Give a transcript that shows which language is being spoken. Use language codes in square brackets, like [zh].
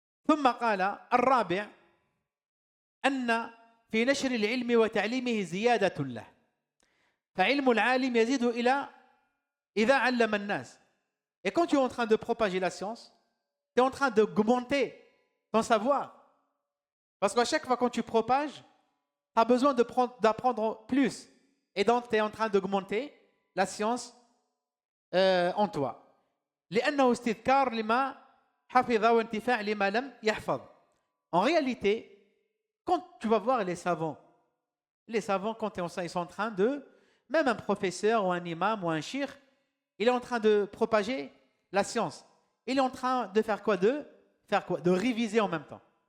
[ar] ثم قال الرابع أن في نشر العلم وتعليمه زيادة له فعلم العالم يزيد إلى إذا علم الناس [fr] Et quand tu es en train de propager la science, tu es en train d'augmenter ton savoir. Parce qu'à chaque fois que tu propages, tu as besoin d'apprendre plus. Et donc, tu es en train d'augmenter la science en toi. [ar] لأنه استذكار لما حفظ وانتفاع لما لم يحفظ. [fr] En réalité, quand tu vas voir les savants, quand ils sont en train de, même un professeur ou un imam ou un shir, il est en train de propager la science. Il est en train de faire quoi? De réviser en même temps.